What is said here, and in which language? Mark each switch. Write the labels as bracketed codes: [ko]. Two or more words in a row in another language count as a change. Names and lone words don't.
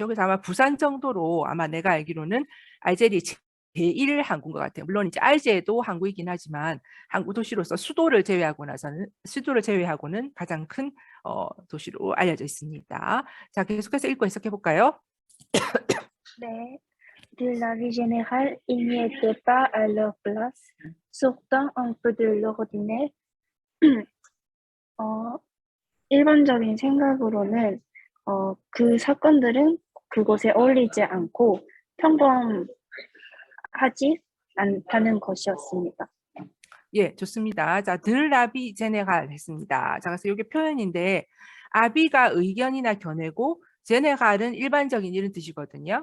[ko] 그래서 아마 부산 정도로 아마 내가 알기로는 알제리 제1 항구인 것 같아요. 물론 이제 알제도 항구이긴 하지만 항구 도시로서 수도를 제외하고는 가장 큰 도시로 알려져 있습니다. 자, 계속해서 읽고 해석해 볼까요? [fr] Mais de la vie générale, ils n'y étaient pas à leur place, sortant un peu de l'ordinaire. [ko] 일반적인 생각으로는 그 사건들은 그곳에 어울리지 않고 평범하지 않다는 것이었습니다. 예, 좋습니다. 자, [fr] de la vie générale [ko] 했습니다. 자, 그래서 이게 표현인데 아비가 의견이나 견해고 제네갈은 일반적인 이런 뜻이거든요.